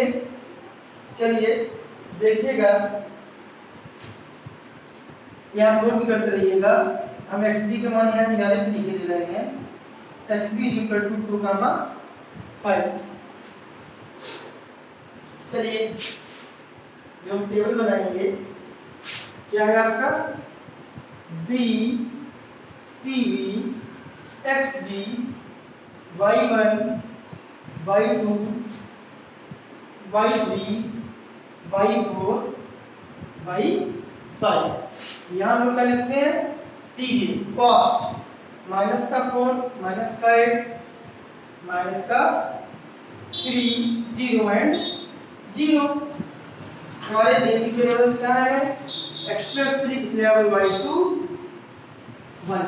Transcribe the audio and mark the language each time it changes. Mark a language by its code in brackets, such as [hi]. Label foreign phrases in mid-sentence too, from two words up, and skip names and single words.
[hi] चलिए देखिएगा, यहाँ नोट भी करते रहिएगा, हम xb के मान यहाँ किनारे पे लिखे दे रहे हैं, xb = 2, 5। चलिए जो हम टेबल बनाएंगे क्या है आपका b cb xb y1 y2 y3 y4 y5। यहाँ हम लोग क्या लिखते हैं cj [en] cost minus [hi] का 4 माइनस का 8 माइनस का 3 0 एंड 0। हमारे [en] basic variables [hi] क्या है x + 3, इसलिए अब y2 1।